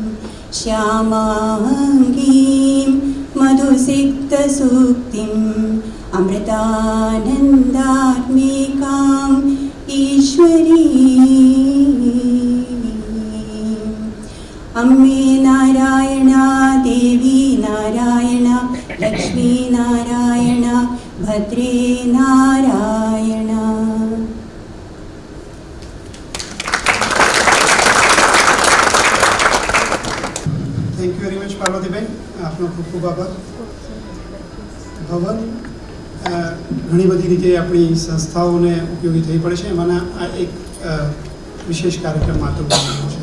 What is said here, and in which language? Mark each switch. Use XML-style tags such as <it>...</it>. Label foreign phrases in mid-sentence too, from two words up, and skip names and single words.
<sa>श्यामाङ्गीं मधुसिक्तसूक्तिम् अमृतानन्दात्मिकाम् ईश्वरीम् अम्मे नारायणा, देवी नारायणा, लक्ष्मी नारायणा, भद्रे नारायणा.</sa> <en>thank you very much</en> <gu>પાર્વતીબેન, આપનો ખૂબ ખૂબ આભાર. ભવન ઘણી બધી રીતે આપણી સંસ્થાઓને ઉપયોગી થઈ પડે છે, એમાંના આ એક વિશેષ કાર્યક્રમ માતૃભૂમિનો છે.</gu>